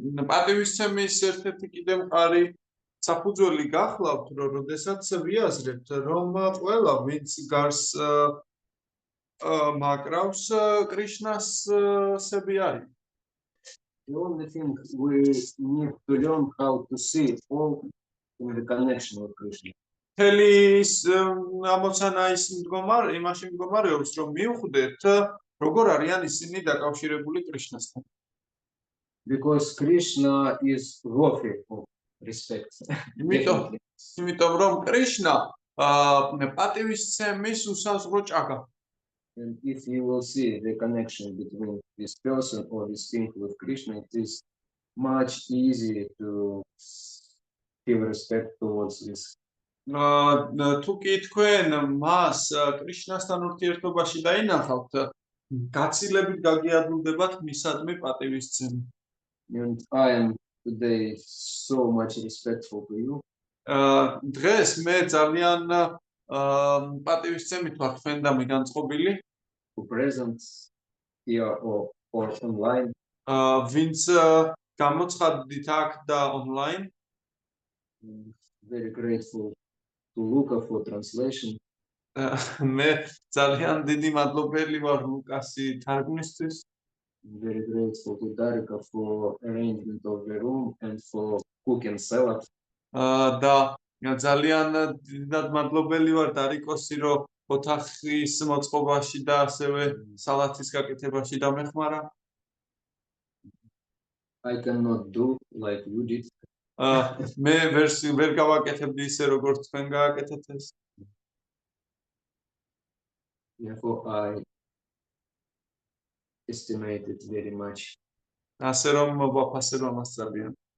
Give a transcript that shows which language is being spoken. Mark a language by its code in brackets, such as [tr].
[ka] პატივისცემის ერთ-ერთი კიდე მყარი საფუძველი გახლავთ, რომ როდესაც ვიაზრებთ, რომ ყველა ვინც გარს მაკრავს კრიშნას სები არის. [en] The only thing we need to learn how to see all in the connection with Krishna. [ka] მთელი ამოცანა იმაში მდგომარეობს, რომ მივხვდეთ, როგორ არიან ისინი დაკავშირებული კრიშნასთან. [en] Because Krishna is worthy of respect. [ka] იმიტომ რომ კრიშნა პატივისცემის უსაზღვრო ჭაღა. [en] And if you will see the connection between this person or this thing with Krishna, it is much easier to give respect towards this. [ka] თუ კი თქვენ მას კრიშნასთან ურთიერთობაში დაინახავთ, გაცილებით გაგიადვილდებათ მისადმი პატივისცემი. [en] And I am today so much respectful to you. [ka] დღეს მე ძალიან პატივისცემით ვარ თქვენდამი განწყობილი. [en] Who present here or online. [ka] ვინც გამოცხადდით აქ და online. [en] Very grateful to Luca for translation. [ka] მე ძალიან დიდი მადლობელი ვარ ლუკასი თარგმნისთვის. [en] Very grateful to Darika for arrangement of the room and for cooking salad. [ka] და ძალიან დიდად მადლობელი ვარ დარიკოსი, რომ ოთახის მოწყობაში და ასევე სალათის გაკეთებაში დამეხმარა. [en] I cannot do like you did. [ka] მე ვერ გავაკეთებდი ისე, როგორც თქვენ გააკეთეთ ეს. [en] Therefore, I estimate it very much. [ka] ასე რომ ვაფასებ ამას ძალიან.